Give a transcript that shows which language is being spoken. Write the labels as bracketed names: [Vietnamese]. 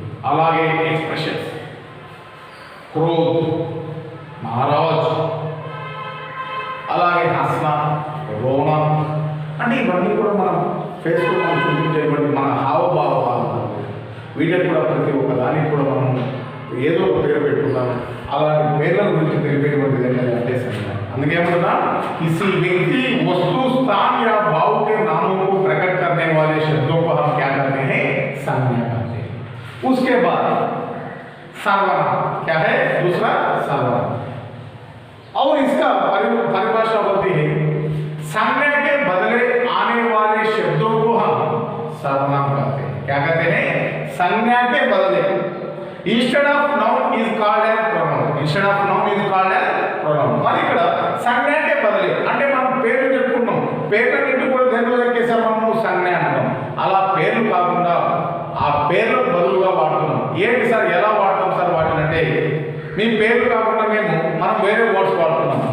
[Telugu] అలాగే ఎక్స్ప్రెషన్స్, క్రోధ్, మహారాజ్, అలాగే హస్నా, రోనా, అంటే ఇవన్నీ కూడా మనం ఫేస్లో మనం చూపించేటువంటి మన హావభావాలు, వీటికి కూడా ప్రతి ఒక్క దానికి కూడా మనం ఏదో ఒక పేరు పెట్టుకుంటాం। అలాంటి పేర్ల గురించి తెలిపేటువంటిది ఏంటంటే సంజ్ఞा। అందుకే ఏమంటున్నా, [Hindi] किसी व्यक्ति, वस्तु, स्थान या भाव के नामों को प्रकट करने वाले शब्दों को हम क्या करते हैं? संज्ञा कहते हैं। उसके बाद सर्वनाम, क्या है? दूसरा सर्वनाम, और इसका परिभाषा होती है, संज्ञा के बदले आने वाले शब्दों को हम सर्वनाम कहते हैं। क्या कहते हैं? संज्ञा के बदले, [English] Instead of noun is called as pronoun. Instead of noun is called as pronoun. [Telugu] మరి ఇక్కడ సంజ్ఞ [Hindi] के बदले [Telugu] అంటే మనం పేర్లు చెప్పుకున్నాం, పేర్లన్నింటినీ కూడా దేనిలో ఎక్కేసాం? మనం సంజ్ఞ అంటాం। అలా పేర్లు కాకుండా ఆ పేర్లకు బదులుగా వాడుతున్నాం। ఏంటి సార్, ఎలా వాడతాం సార్ వాటిని అంటే, మీ పేర్లు కాకుండా మనం వేరే వర్డ్స్ వాడుతున్నాం।